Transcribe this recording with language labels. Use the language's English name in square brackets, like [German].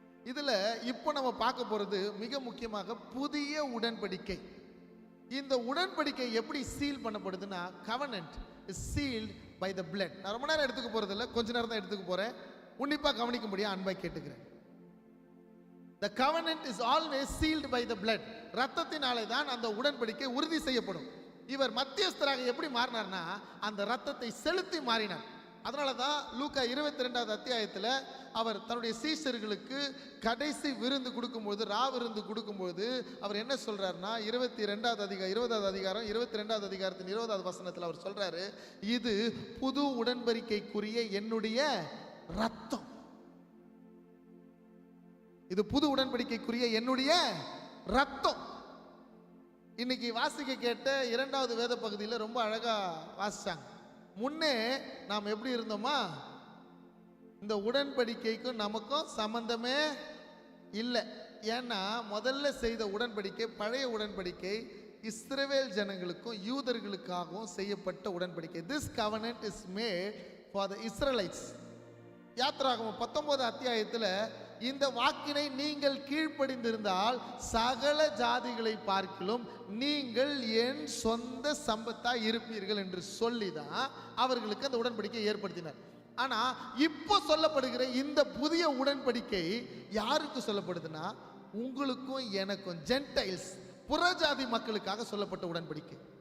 [Tamil] இதுல இப்போ நம்ம பார்க்க போறது மிக முக்கியமாக புதிய உடன்படிக்கை. இந்த உடன்படிக்கை எப்படி seal பண்ணப்படுதுன்னா, [English] Covenant is sealed by the blood. [Tamil] நான் ரொம்ப நேரம் எடுத்துக்க போறது இல்லை, கொஞ்ச நேரம் தான் எடுத்துக்க போறேன். உன்னிப்பா கவனிக்கும்படியா அன்பாய் கேட்டுக்கிறேன். [English] The covenant is always sealed by the blood. [Tamil] ரத்தத்தினாலே தான் அந்த உடன்படிக்கை உறுதி செய்யப்படும். இவர் மத்தியஸ்தராக எப்படி மாறினார்னா, அந்த ரத்தத்தை செலுத்தி மாறினார். அதனால தான் லூக்கா 22வது அத்தியாயத்தில் அவர் தன்னுடைய சீஷர்களுக்கு கடைசி விருந்து கொடுக்கும்போது, விருந்து கொடுக்கும்போது அவர் என்ன சொல்றாருன்னா, 20வது அதிகாரம் 22வது அதிகாரத்தின் 20வது வசனத்தில் அவர் சொல்றாரு, இது புது உடன்படிக்கைக்குரிய என்னுடைய ரத்தம். இது புது உடன்படிக்கைக்குரிய என்னுடைய ரத்தம். இன்னைக்கு வாசிக்க கேட்ட 2வது வேத பகுதியில் ரொம்ப அழகா வாசிச்சாங்க. முன்னே நாம் எப்படி இருந்தோமா, இந்த உடன்படிக்கைக்கும் நமக்கும் சம்பந்தமே இல்லை. ஏன்னா முதல்ல செய்த உடன்படிக்கை, பழைய உடன்படிக்கை இஸ்ரவேல் ஜனங்களுக்கும் யூதர்களுக்காகவும் செய்யப்பட்ட உடன்படிக்கை. [English] This covenant is made for the Israelites. [Tamil] யாத்திராகமம் 19வது அத்தியாயத்தில் இந்த வாக்கினை நீங்கள் கீழ்ப்படிந்திருந்தால் சகல ஜாதிகளை பார்க்கிலும் நீங்கள் என் சொந்த சம்பத்தாய் இருப்பீர்கள் என்று சொல்லிதான் அவர்களுக்கு அந்த உடன்படிக்கை ஏற்படுத்தினார். ஆனா இப்போ சொல்லப்படுகிற இந்த புதிய உடன்படிக்கை யாருக்கு சொல்லப்படுதுன்னா, உங்களுக்கும் எனக்கும், ஜென்டைல்ஸ், புறஜாதி மக்களுக்காக சொல்லப்பட்ட உடன்படிக்கை.